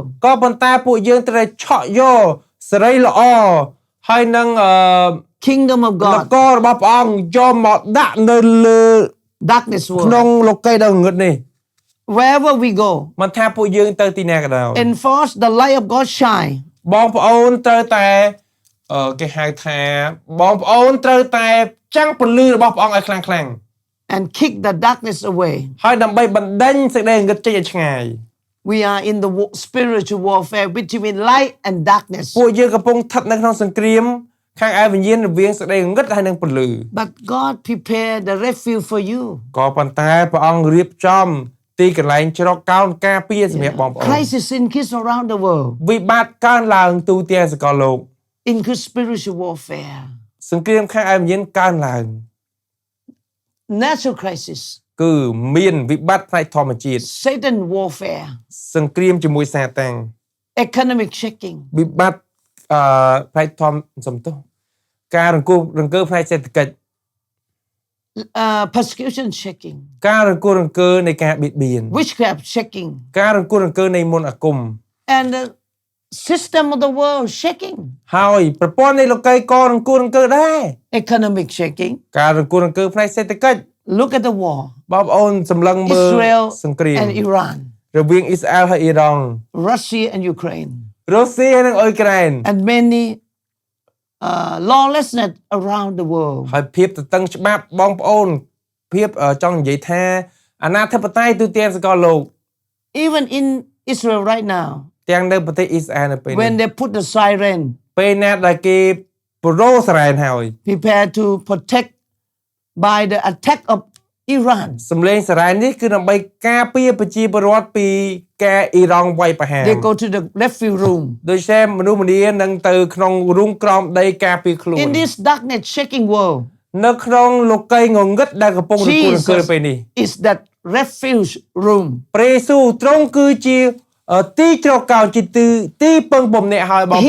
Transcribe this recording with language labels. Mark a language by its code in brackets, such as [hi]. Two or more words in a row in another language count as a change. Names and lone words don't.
[km] ក៏ប៉ុន្តែពួកយើងត្រូវឆក់យកសេរីល្អហើយនឹង [en] Kingdom of [km] ន [en] God, [km] គររបស់ព្រះអង្គយកមកដាក់នៅលើ [en] darkness [km] ក្នុង [en] world. [km] លោកីយ៍ដ៏ងងឹតនេះ [en] Wherever we go, [km] មិនថាពួកយើងទៅទីណាក៏ដោយ [en] enforce the light of God shine. [km] បងប្អូនត្រូវតែគេហៅថាបងប្អូនត្រូវតែចាំងពន្លឺរបស់ព្រះអង្គឲ្យខ្លាំងៗ [en] And kick the darkness away. [km] ហើយដើម្បីបណ្ដេញសេចក្តីងងឹតចេញឲ្យឆ្ងាយ [en] We are in the spiritual warfare between light and darkness. [km] ពួកយើងកំពុងស្ថិតនៅក្នុងសង្គ្រាមខាងឯវិញ្ញាណរវាងសេចក្តីងងឹតហើយនឹងពន្លឺ [en] But God prepared the refuge for you. [km] ក៏ប៉ុន្តែព្រះអង្គរៀបចំទីកន្លែងជ្រកកោនការពារសម្រាប់បងប្អូន [en] Crisis increase around the world. [km] វិបត្តិកើនឡើងទូទាំងសកលលោក [en] Increase spiritual warfare. [km] សង្គ្រាមខាងឯវិញ្ញាណកើនឡើង [en] Natural crisis. [km] គឺមានវិបត្តិផ្នែកធម្មជាតិ [en] Satan warfare. [km] សង្គ្រាមជាមួយសាតាំង [en] Economic shaking. [km] វិបត្តិផ្នែកធម្មសំទោសការរង្គើផ្នែកសេដ្ឋកិច្ច [en] Persecution shaking. [km] ការរង្គើនៃការបៀតបៀន [en] Witchcraft shaking. [km] ការរង្គើនៃមន្តអាគម [en] And the system of the world shaking. [km] ហើយប្រព័ន្ធនៃលោកីយ៍ក៏រង្គើដែរ [en] Economic shaking. [km] ការរង្គើផ្នែកសេដ្ឋកិច្ច [en] Look at the war. [km] បងប្អូនសម្លឹងមើល Israel សង្គ្រាម [en] and Iran. [km] រវាងអ៊ីស្រាអែលហើយអ៊ីរ៉ង់ [en] Russia and Ukraine. [km] រុស្ស៊ីនិងអ៊ុយក្រែន [en] And many lawlessness around the world. [km] ហើយភាពទទឹងច្បាប់បងប្អូនភាពចង់និយាយថាអាណាធិបតេយ្យទូទាំងសកលលោក [en] Even in Israel right now, [km] ទាំងនៅប្រទេសអ៊ីស្រាអែលនៅពេលនេះ [en] when they put the siren, [km] ពេលណាដែលគេប្រូសរ៉ែនហើយ [en] prepare to protect by the attack of Iran. [km] សំឡេងសារ៉ែននេះគឺដើម្បីការពារប្រជាពលរដ្ឋពីការអ៊ីរ៉ង់វាយប្រហារ [en] They go to the refuge room. [km] ដោយសារមនុស្សម្នានឹងទៅក្នុងរូងក្រោមដីការពារខ្លួន [en] In this darkness shaking world, [km] នៅក្នុងលោកីយ៍ងងឹតដែលកំពុងរង្គោះរង្គើពេលនេះ [en] is that refuge room. [km] ព្រះយេស៊ូវទ្រង់គឺជាទីជ្រកកោនជាទីពឹងបំណែកហើយបងប្